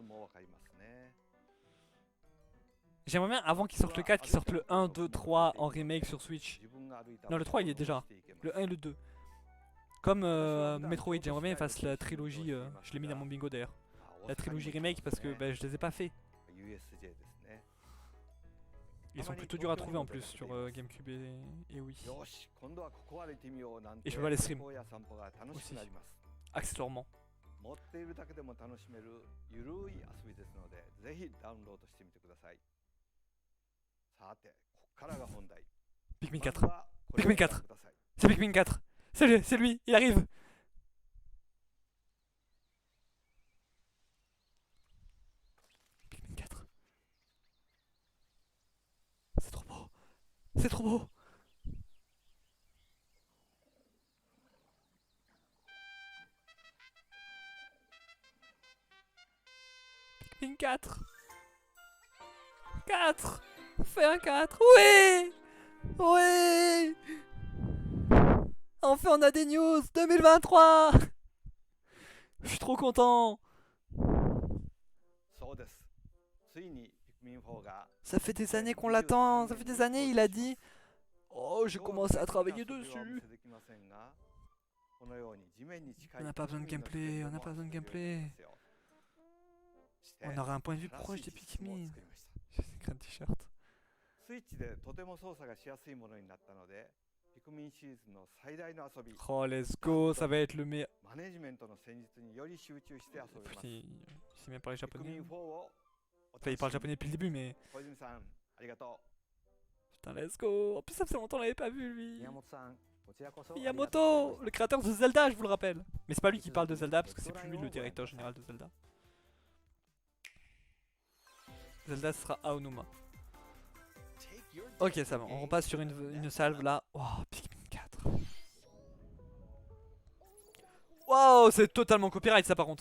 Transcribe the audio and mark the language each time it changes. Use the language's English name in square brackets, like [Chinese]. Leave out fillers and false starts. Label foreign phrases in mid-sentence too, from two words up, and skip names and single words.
[French] J'aimerais bien avant qu'ils sortent le 4, qu'ils sortent le 1, 2, 3 en remake sur Switch. Non le 3 il y est déjà. Le 1 et le 2. Comme Metroid, j'aimerais bien qu'ils fassent la trilogie, je l'ai mis dans mon bingo d'ailleurs. La trilogie remake parce que bah, je les ai pas fait. [Japanese] USJ ですね。 [French] Ils sont plutôt durs à trouver en plus sur GameCube et Wii. [Japanese] よし、今度はここ歩いてみようなん [French] Et [Japanese] て [French] je peux pas les stream [Japanese] 荒野散歩が楽しくなります。 [French] accessoirement. [Japanese] 持っているだけでも楽しめるゆるい遊びですので、ぜひダウンロードしてみてください。さて、ここからが本題。 Pikmin まず 4. はこれを Pikmin ご覧 4. ください。 [French] C'est Pikmin 4. C'est lui, il arrive. Pikmin 4. C'est trop beau. C'est trop beau. Pikmin 4. 4. Fais un 4. Oui. Oui. Enfin on a des news 2023. Je suis trop content. [Japanese] そうです。ついに Pikmin 4が [French] Ça fait des années qu'on l'attend. Ça fait des années il a dit. Oh j'ai commencé à travailler dessus. On n'a pas besoin de gameplay. On n'a pas besoin de gameplay. On aura un point de vue proche des Pikmin. J'ai écrit un t-shirt. [Japanese] スイッチでとても操作がしやすいものになったので、ピクミンシリーズの最大の遊び。 [English] Oh let's go, [French] ça va être le meilleur. [Japanese] マネジメントの戦術により集中して遊べます。 [French] Putain, il sait même parler [Japanese] ピクミ [French] japonais. [Japanese] ン4を [French] Enfin il parle japonais depuis le début mais... [Japanese] 小泉さん、ありがと [French] Putain [English] let's go. [French] En plus ça faisait longtemps qu'on l'avait pas vu lui. [Japanese] 宮本さん、こちらこそ [French] Miyamoto, le créateur de Zelda, je vous le rappelle. Mais c'est pas lui qui parle de Zelda parce que c'est plus lui le directeur général de Zelda. Zelda ce sera Aonuma. Ok, ça va, on repasse sur une salve là. Oh, Pikmin 4. Wow, c'est totalement copyright ça par contre.